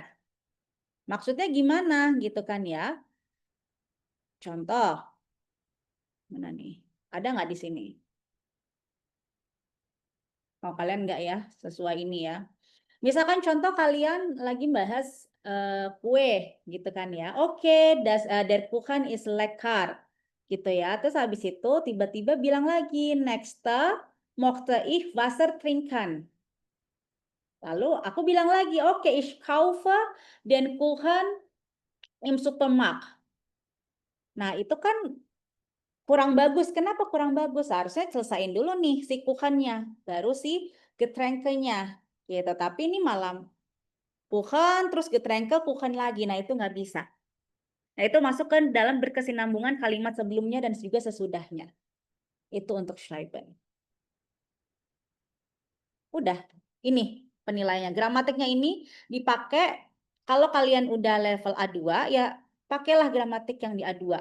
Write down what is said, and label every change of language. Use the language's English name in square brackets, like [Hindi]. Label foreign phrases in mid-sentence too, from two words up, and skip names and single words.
[Indonesian] Maksudnya gimana gitu kan ya? Contoh, mana nih? Ada nggak di sini? Oh, kalian nggak ya? Sesuai ini ya. Misalkan contoh kalian lagi bahas kue gitu kan ya. Oke, [German] der Kuchen is lecker [Indonesian] gitu ya. Terus habis itu tiba-tiba bilang lagi, [German] nächste mochte ich Wasser trinken. [Indonesian] Lalu aku bilang lagi, oke, [German] ich kaufe den Kuchen im Supermarkt. [Indonesian] Nah, itu kan kurang bagus. Kenapa kurang bagus? Harusnya selesaiin dulu nih si kuchennya, baru si getränkenya. Gitu. Tapi ini malam kuchen, terus getränke, kuchen lagi. Nah, itu nggak bisa. Nah, itu masuk ke dalam berkesinambungan kalimat sebelumnya dan juga sesudahnya. Itu untuk Schreiben. Udah, ini penilaiannya. Gramatiknya ini dipakai kalau kalian udah level A2, ya pakailah gramatik yang di A2.